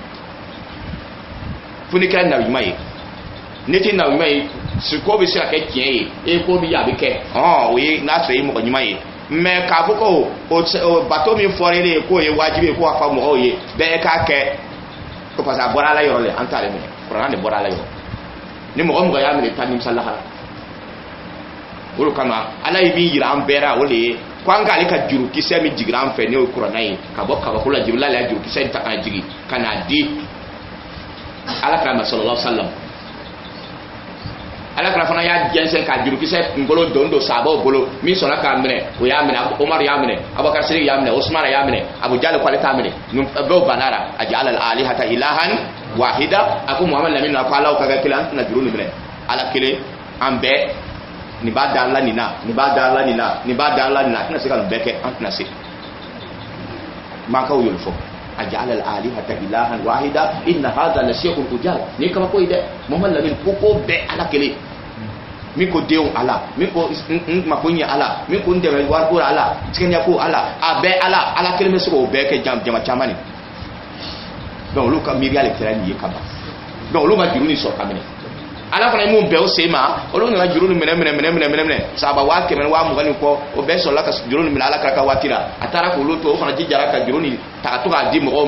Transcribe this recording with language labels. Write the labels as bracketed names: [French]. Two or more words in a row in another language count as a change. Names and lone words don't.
[Bambara] fo n'i kɛra nabiɲuman ye ne tɛ nabiɲuman ye suko bɛ se ka kɛ tiɲɛ ye e ko min ye a bɛ kɛ o ye n'a sɔrɔ e ye mɔgɔ ɲuman ye mais k'a fɔ ko o bato min fɔra e ye k'o ye wajibi ye k'o ka fɔ mɔgɔw ye bɛɛ k'a kɛ ko [French] parce que [Bambara] a bɔra ala yɔrɔ le an t'ale minɛ kuranɛ de bɔra ala yɔrɔ ni mɔgɔ mɔgɔ y'a minɛ taa nimisa lahara o de kama ala ye min yira an bɛɛ la o de ye ko an k'ale ka juru kisɛ min jigira an fɛ n'o ye kuranɛ ye ka bɔ kabako la Jibril ale y'a juru kisɛ in ta k'a jigi ka n'a di ala kira ma [Arabic] صلى الله عليه وسلم [Bambara] ala kira fana y'a jɛnsɛn ka juru kisɛ kunkolo don sahabaw bolo min sɔnna k'a minɛ o y'a minɛ Umaru y'a minɛ Abubakar Sidik y'a minɛ Usmana y'a minɛ Abu Jahal ko ale t'a minɛ bɛɛ banna la [Arabic] أجعل الآلهة إلها واحدا [Bambara] a ko Muhamadu lamini ko ala ka kɛ kelen an tɛna juru nin minɛ ala kelen an bɛɛ nin b'a da ala nin na nin b'a da ala nin na nin b'a da ala nin na a tɛna se ka nin bɛɛ kɛ an tɛna se mankaw y'olu fɔ [Arabic] أجعل الآلهة إلها واحدا إن هذا لشيء عجاب [Bambara] ni kama ko ide Muhammad lamini ko bɛɛ ala kelen min ko denw ala min ko mako ɲɛ ala min ko dɛmɛ wariko ala tigɛɲɛ ko ala a bɛɛ ala kelen bɛ se k'o bɛɛ kɛ jama caman ni donc olu ka miiriya de kɛra nin ye ka ban donc olu ma juru ni sɔrɔ ka minɛ ala fana ye mun bɛɛ o sen ma olu nana juru ni minɛ sahaba 120 ni kɔ o bɛɛ sɔrɔla ka juru ni minɛ ala kira ka waati la a taara k'olu to o fana jijara ka juru ni ta ka to k'a di mɔgɔw